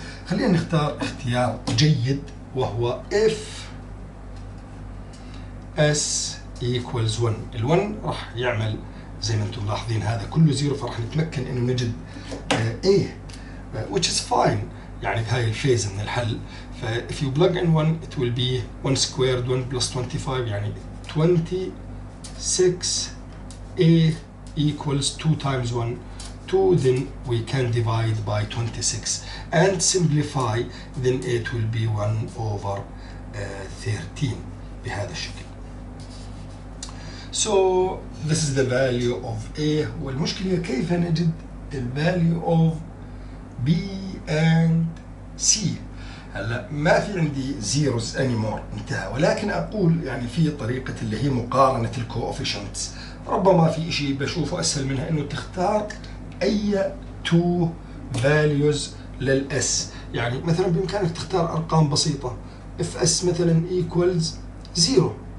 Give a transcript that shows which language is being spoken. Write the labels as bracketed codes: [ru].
[ar] خلينا نختار اختيار جيد، وهو [en] if s equals 1. [ar] ال1 راح يعمل زي ما انتم ملاحظين هذا كله زيرو، فراح نتمكن انه نجد a [en] which is fine [ar] يعني بهاي الفيز من الحل. [en] ف if you plug in 1 it will be 1 squared 1 plus 25 يعني 26 a equals 2 times 1 2, then we can divide by 26 and simplify, then it will be 1 over 13 [ar] بهذا الشكل. [en] So this is the value of A. [ar] والمشكلة كيف نجد [en] the value of B and C. [ar] هلا ما في عندي [en] zeros anymore، [ar] انتهى. ولكن اقول يعني في طريقة اللي هي مقارنة الكوفيشنتس، ربما في شيء بشوفه اسهل منها انه تختار اي two values للاس. يعني مثلا بامكانك تختار ارقام بسيطة، if s مثلا equals 0.